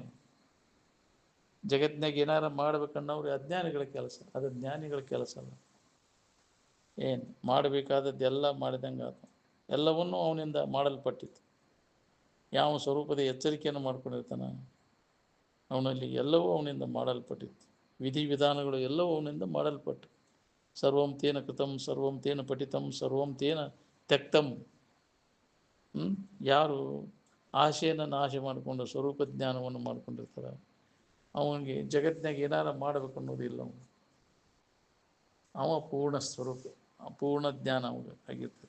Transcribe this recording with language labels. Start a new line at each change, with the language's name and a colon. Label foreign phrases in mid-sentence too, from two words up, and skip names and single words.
Kannada: ಜಗತ್ತಿನಾಗ ಏನಾರ ಮಾಡ್ಬೇಕನ್ನೋರು ಅಜ್ಞಾನಿಗಳ ಕೆಲಸ, ಅದು ಜ್ಞಾನಿಗಳ ಕೆಲಸ ಅಲ್ಲ. ಮಾಡಬೇಕಾದದ್ದೆಲ್ಲ ಮಾಡಿದಂಗೆ ಆತ, ಎಲ್ಲವನ್ನೂ ಅವನಿಂದ ಮಾಡಲ್ಪಟ್ಟಿತ್ತು. ಯಾವ ಸ್ವರೂಪದ ಎಚ್ಚರಿಕೆಯನ್ನು ಮಾಡ್ಕೊಂಡಿರ್ತಾನ ಅವನಲ್ಲಿ ಎಲ್ಲವೂ ಅವನಿಂದ ಮಾಡಲ್ಪಟ್ಟಿತ್ತು. ವಿಧಿವಿಧಾನಗಳು ಎಲ್ಲವೂ ಅವನಿಂದ ಮಾಡಲ್ಪಟ್ಟು
Sanskrit: ಸರ್ವಂ ತೇನ ಕೃತಂ, ಸರ್ವಂ ತೇನ ಪಠಿತಂ, ಸರ್ವಂ ತೇನ ತ್ಯಕ್ತಂ.
Kannada: ಯಾರು ಆಶೆಯನ್ನು ನಾಶ ಮಾಡಿಕೊಂಡು ಸ್ವರೂಪ ಜ್ಞಾನವನ್ನು ಮಾಡ್ಕೊಂಡಿರ್ತಾರೆ ಅವನಿಗೆ ಜಗತ್ತಿನಾಗ ಏನಾರ ಮಾಡಬೇಕು ಅನ್ನೋದಿಲ್ಲ. ಅವ ಪೂರ್ಣ ಸ್ವರೂಪ, ಪೂರ್ಣ ಜ್ಞಾನ ಅವಾಗ ಆಗಿರ್ತದೆ.